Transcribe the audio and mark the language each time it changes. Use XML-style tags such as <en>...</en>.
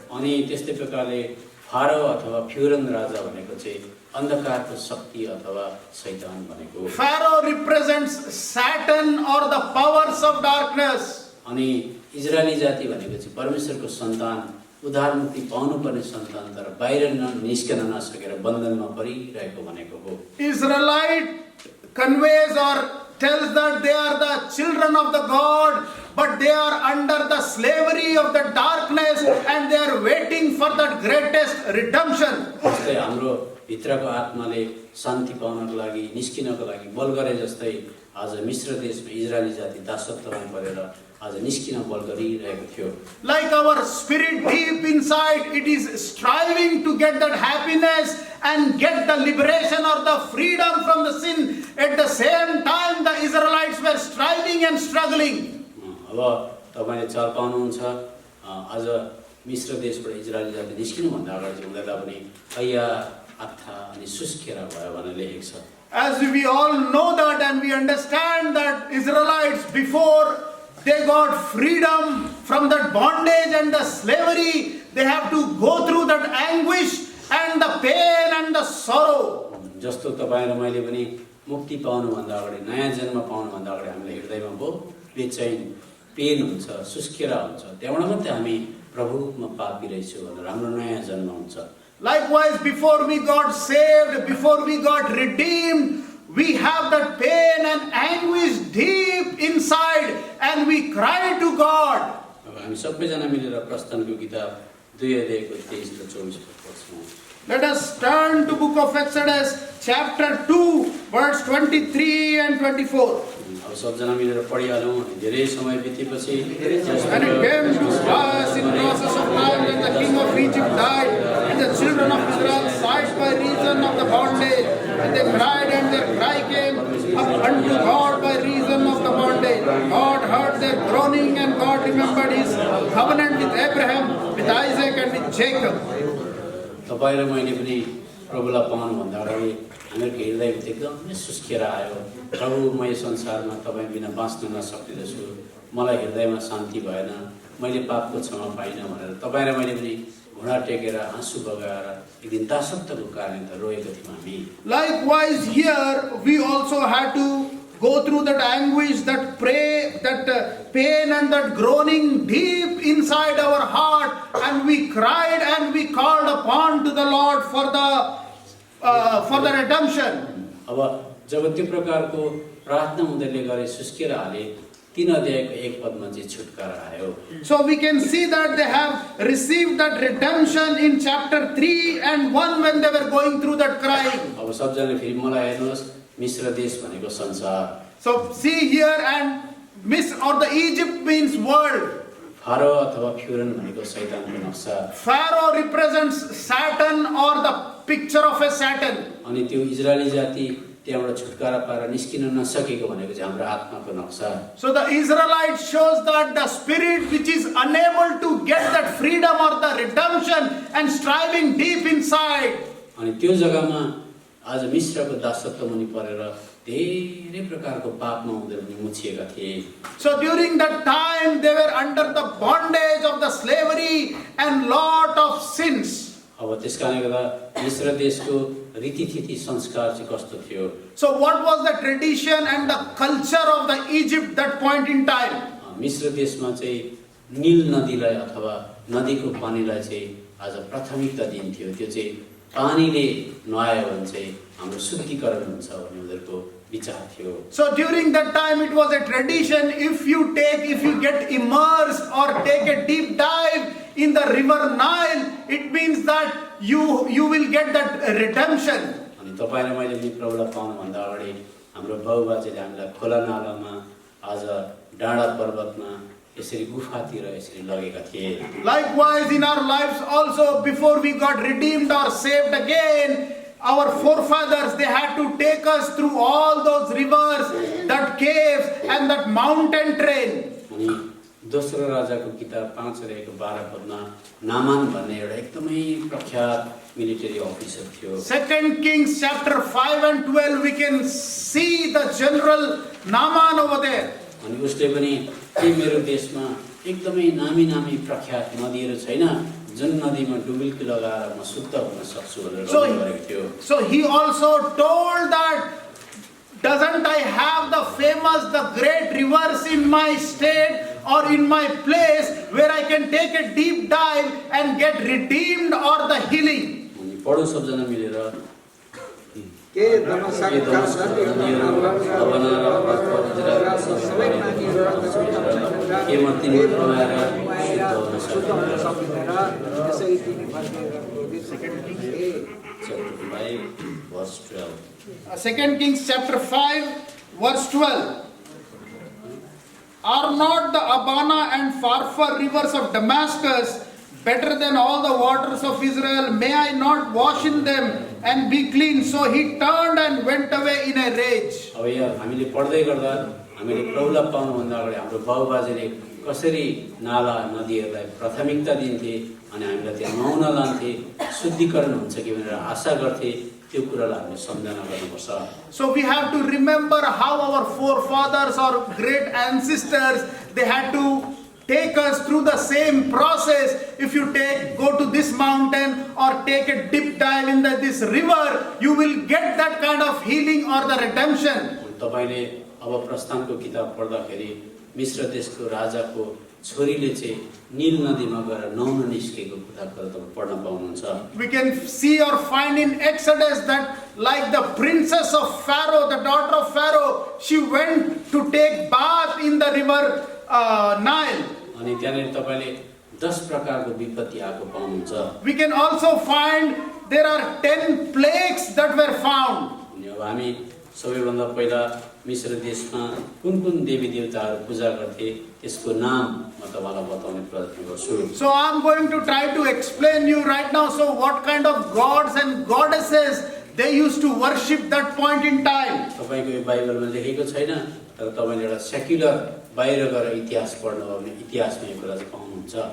<ne>अनि त्यस्तै प्रकारले फारो अथवा फ्युरन राजा भनेको चाहिँ अन्धकारको शक्ति अथवा शैतान भनेको।</ne> <en>Pharaoh represents Satan or the powers of darkness.</en> <ne>अनि इजरायली जाति भनेको चाहिँ परमेश्वरको सन्तान, उद्धार मुक्ति पाउनुपर्ने सन्तान तर बाहिर निस्कन नसकेर बन्धनमा परिरहेको भनेको हो।</ne> <en>Israelite conveys or tells that they are the children of the God, but they are under the slavery of the darkness and they are waiting for the greatest redemption.</en> <ne>जस्तै हाम्रो भित्रको आत्माले शान्ति पाउनको लागि, निस्किनको लागि बल गरे जस्तै आज मिश्र देशमा इजरायली जाति दासत्वमा परेर आज निस्किन बल गरिरहेको थियो।</ne> <en>Like our spirit deep inside, it is striving to get that happiness and get the liberation or the freedom from the sin. At the same time, the Israelites were striving and struggling.</en> <ne>अब तपाईले चाल पाउनुहुन्छ आज मिश्र देशबाट इजरायली जाति निस्किनु भन्दा अगाडि चाहिँ उनीहरुलाई पनि कैया आत्था अनि सुस्केरा भयो भनेर लेखेको छ।</ne> <en>As we all know that and we understand that Israelites before they got freedom from that bondage and the slavery, they have to go through that anguish and the pain and the sorrow.</en> <ne>जस्तो तपाईं र मैले पनि मुक्ति पाउनु भन्दा अगाडि नयाँ जन्म पाउनु भन्दा अगाडि हामीलाई हृदयमा बहुत बेचैन पेन हुन्छ सुस्केरा हुन्छ त्यहाँबाट मात्रै हामी प्रभुमा पापी रहेछु भनेर हाम्रो नयाँ जन्म हुन्छ।</ne> <en>Likewise, before we got saved, before we got redeemed, we have that pain and anguish deep inside and we cry to God.</en> <ne>अब हामी सबैजना मिलेर प्रस्थानको किताब 2 अध्यायको 23 र 24 पढ्छौँ।</ne> <en>Let us turn to book of Exodus chapter 2 verse 23 and 24.</en> <ne>अब सबजना मिलेर पढिहालौँ। धेरै समय बितेपछि</ne> <en>And it came to pass in process of time that the king of Egypt died, and the children of Israel sighed by reason of the bondage, and they cried, and their cry came up unto God by reason of the bondage. God heard their groaning, and God remembered his covenant with Abraham, with Isaac, and with Jacob.</en> <ne>तपाईं र मैले पनि प्रभुलाई पाउनु भन्दा अगाडि हामीहरूको हृदयमा एकदमै सुस्केर आयो। प्रभु म यो संसारमा तपाईँ बिना बाँच्न नसक्ने छु, मलाई हृदयमा शान्ति भएन, मैले पापको क्षमा पाइनँ भनेर तपाईँ र मैले पनि घुँडा टेकेर आँसु बगाएर एक दिन दासत्वको कारण त रोएको थियौँ हामी।</ne> <en>Likewise, here we also had to go through that anguish, that pain and that groaning deep inside our heart, and we cried and we called upon to the Lord for the redemption.</en> <ne>अब जब त्यो प्रकारको प्रार्थना उनीहरूले गरे सुस्केर हाले 3 अध्यायको 1 पदमा चाहिँ छुटकारा आयो।</ne> <en>So we can see that they have received that redemption in chapter 3 and 1 when they were going through that crying.</en> <ne>अब सबजनाले फेरि मलाई हेर्नुहोस् मिश्र देश भनेको संसार।</ne> <en>So see here, and the Egypt means world.</en> <ne>Pharaoh अथवा फ्युरन भनेको शैतानको नक्सा।</ne> <en>Pharaoh represents Satan or the picture of a Satan.</en> <ne>अनि त्यो इजरायली जाति त्यहाँबाट छुटकारा पाएर निस्किन नसकेको भनेको चाहिँ हाम्रो आत्माको नक्सा।</ne> <en>So the Israelites shows that the spirit which is unable to get that freedom or the redemption and striving deep inside.</en> <ne>अनि त्यो जग्गामा आज मिश्रको दासत्व मुनि परेर धेरै प्रकारको पापमा उनीहरू मुछिएका थिए।</ne> <en>So during that time they were under the bondage of the slavery and lot of sins.</en> <ne>अब त्यसकारणले गर्दा मिश्र देशको रीतिथिति संस्कार चाहिँ कस्तो थियो?</ne> <en>So what was the tradition and the culture of the Egypt that point in time?</en> <ne>मिश्र देशमा चाहिँ नील नदीलाई अथवा नदीको पानीलाई चाहिँ आज प्राथमिकता दिन्थ्यो। त्यो चाहिँ पानीले नुहायो भने चाहिँ हाम्रो शुद्धिकरण हुन्छ भन्ने उनीहरूको विचार थियो।</ne> <en>So during that time it was a tradition, if you get immersed or take a deep dive in the river Nile, it means that you will get that redemption.</en> <ne>अनि तपाईं र मैले पनि प्रभुलाई पाउनु भन्दा अगाडि हाम्रो बाबुबाजेले हामीलाई खोला नालामा आज डाँडा पर्वतमा यसरी गुफातिर यसरी लगेका थिए।</ne> <en>Likewise in our lives also, before we got redeemed or saved again, our forefathers, they had to take us through all those rivers, that caves and that mountain train.</en> <ne>अनि दोस्रो राजाको किताब 5 अध्यायको 12 पदमा नामान भन्ने एउटा एकदमै प्रख्यात मिलिटरी अफिसर थियो।</ne> <en>2 Kings chapter 5 and 12, we can see the general Naaman over there.</en> <ne>अनि उसले पनि के मेरो देशमा एकदमै नामी प्रख्यात नदीहरू छैन जुन नदीमा डुबुल्की लगाएर म शुद्ध हुन सक्छु भनेर भनेको थियो।</ne> <en>So he also told that, doesn't I have the great rivers in my state or in my place where I can take a deep dive and get redeemed or the healing?</en> <ne>अनि पढौँ सबजना मिलेर के दमस्कका नदीहरू अबना र पवित्र सबै के म तिनीहरू नुहाएर शुद्ध हुन सक्दैन यसै तिनी फर्केर</ne> <en>5 verse 12 2 Kings chapter 5 verse 12. Are not the Abana and Pharpar rivers of Damascus better than all the waters of Israel? May I not wash in them and be clean? So he turned and went away in a rage.</en> <ne>अब यहाँ हामीले पढ्दै गर्दा हामीले प्रौला पाउनुभन्दा अगाडि हाम्रो बाबुबाजेले कसरी नाला नदीहरूलाई प्राथमिकता दिन्थे अनि हामीलाई त्यहाँ नुहाउन लान्थे, शुद्धिकरण हुन्छ कि भनेर आशा गर्थे, त्यो कुरालाई हामीले सम्झना गर्नुपर्छ।</ne> <en>So we have to remember how our forefathers or great ancestors, they had to take us through the same process. If you go to this mountain or take a deep dive in this river, you will get that kind of healing or the redemption.</en> <ne>तपाईले अब प्रस्थानको किताब पढ्दाखेरि मिश्र देशको राजाको छोरीले चाहिँ नील नदीमा गएर नुहाउन निस्केको कुरा तपाईँ पढ्न पाउनुहुन्छ।</ne> <en>We can see or find in Exodus that like the princess of Pharaoh, the daughter of Pharaoh, she went to take bath in the river Nile.</en> <ne>अनि त्यहाँनिर तपाईले 10 प्रकारको विपत्ति आएको पाउनुहुन्छ।</ne> <en>We can also find there are 10 plagues that were found.</en> <ne>अनि अब हामी सबैभन्दा पहिला मिश्र देशमा कुन देवी देवताहरू पूजा गर्थे त्यसको नाम म तपाईलाई बताउने प्रयत्न गर्छु।</ne> <en>So I'm going to try to explain you right now. So what kind of gods and goddesses they used to worship that point in time.</en> <ne>तपाईको यो बाइबलमा लेखेको छैन, तर तपाईले एउटा सेक्युलर बाहिर गएर इतिहास पढ्नु हो भने इतिहासमा यो कुरा चाहिँ पाउनुहुन्छ।</ne>